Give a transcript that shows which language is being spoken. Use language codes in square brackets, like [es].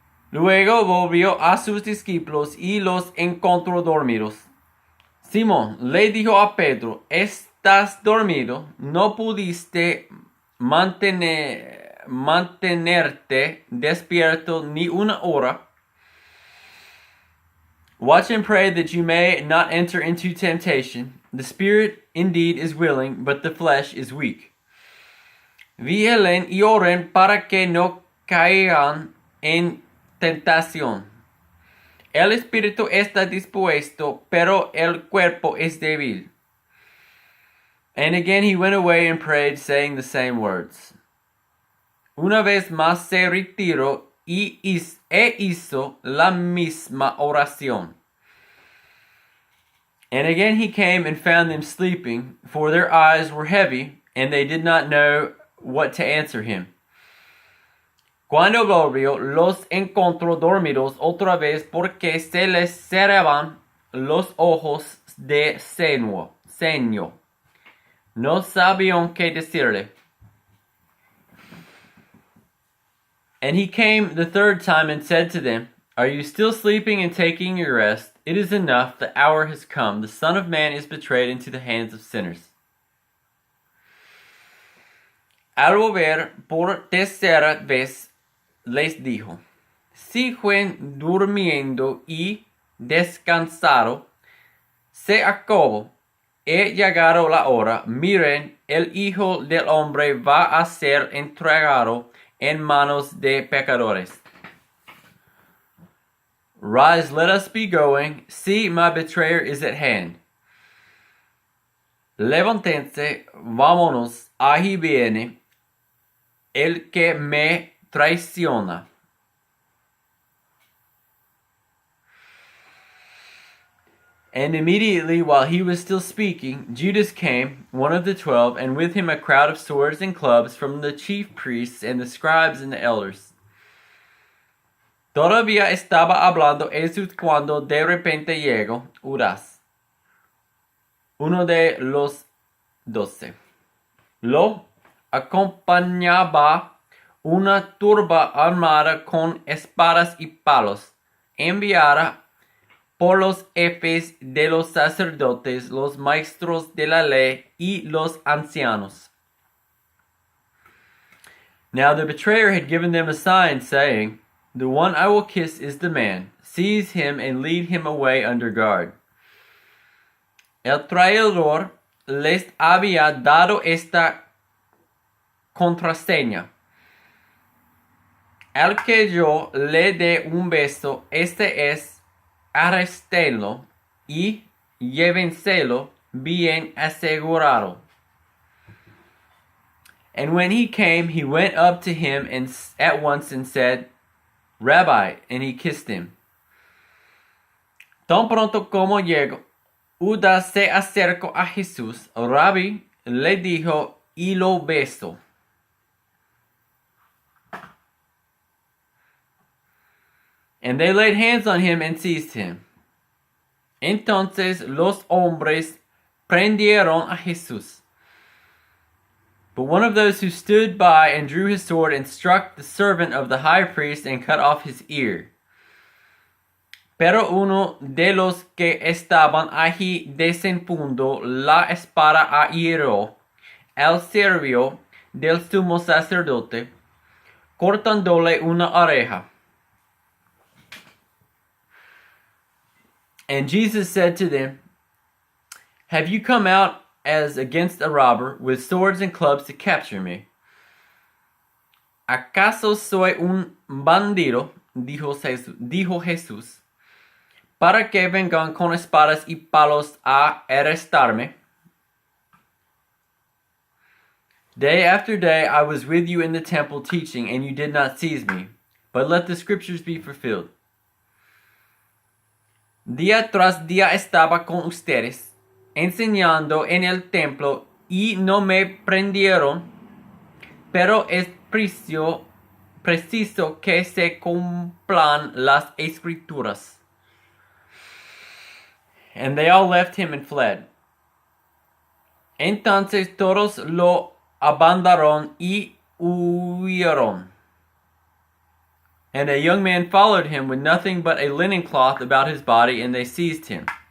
[es] Luego volvió a sus discípulos y los encontró dormidos. Simón le dijo a Pedro, ¿estás dormido? ¿No pudiste mantenerte despierto ni 1 hora? [en] Watch and pray that you may not enter into temptation. The spirit indeed is willing, but the flesh is weak. [es] Vigilen y oren para que no caigan en tentación. El espíritu está dispuesto, pero el cuerpo es débil. [en] And again he went away and prayed, saying the same words. [es] Una vez más se retiró e hizo la misma oración. [en] And again he came and found them sleeping, for their eyes were heavy, and they did not know what to answer him. [es] Cuando volvió, los encontró dormidos otra vez porque se les cerraban los ojos de ceño. No sabían qué decirle. [en] And he came the third time and said to them, Are you still sleeping and taking your rest? It is enough, the hour has come. The Son of Man is betrayed into the hands of sinners. [es] Al volver por tercera vez, les dijo, Siguen durmiendo y descansado, se acabó, he llegado la hora, miren, el Hijo del Hombre va a ser entregado en manos de pecadores. [en] Rise, let us be going. See, my betrayer is at hand. [es] Levántense, vámonos, ahí viene el que me traiciona. [en] And immediately while he was still speaking, Judas came, one of the 12, and with him a crowd of swords and clubs from the chief priests and the scribes and the elders. [es] Todavía estaba hablando Jesús cuando de repente llegó Judas, uno de los 12. Lo acompañaba una turba armada con espadas y palos, enviada por los jefes de los sacerdotes, los maestros de la ley y los ancianos. [en] Now the betrayer had given them a sign, saying, The one I will kiss is the man. Seize him and lead him away under guard. [es] El traidor les había dado esta contraseña. Al que yo le dé un beso, este es, arréstenlo y llévenselo bien asegurado. [en] And when he came, he went up to him and at once and said, Rabbi, and he kissed him. [es] Tan pronto como llegó, Judas se acercó a Jesús. Rabbi le dijo y lo besó. [en] And they laid hands on him and seized him. [es] Entonces los hombres prendieron a Jesús. [en] But one of those who stood by and drew his sword and struck the servant of the high priest and cut off his ear. [es] Pero uno de los que estaban allí desenfundó la espada a hirió al siervo del sumo sacerdote, cortándole una oreja. [en] And Jesus said to them, Have you come out as against a robber with swords and clubs to capture me? [es] ¿Acaso soy un bandido? Dijo Jesús, para que vengan con espadas y palos a arrestarme. [en] Day after day I was with you in the temple teaching, and you did not seize me. But let the scriptures be fulfilled. [es] Día tras día estaba con ustedes, enseñando en el templo, y no me prendieron, pero es preciso que se cumplan las escrituras. [en] And they all left him and fled. [es] Entonces todos lo abandonaron y huyeron. [en] And a young man followed him with nothing but a linen cloth about his body, and they seized him.